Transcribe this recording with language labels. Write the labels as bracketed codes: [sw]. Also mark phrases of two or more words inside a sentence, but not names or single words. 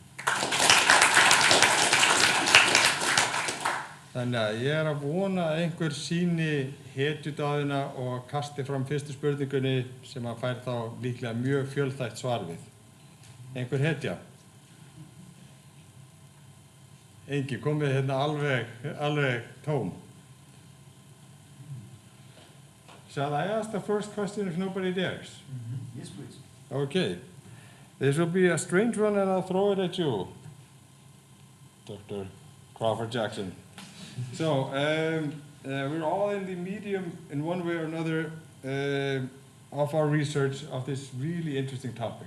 [is] Þannig að ég að vona að einhver sýni hetjudáðina og kasti fram fyrstu spurningunni sem að fær þá líklega mjög fjölþætt svar við. Einhver hetja? Engin, komið hérna alveg tóm. [en] Shall I ask the first question if nobody dares? Yes, please. Okay. This will be a strange one and I'll throw it at you, Dr. Crawford Jackson. So, we're all in the medium in one way or another of our research of this really interesting topic.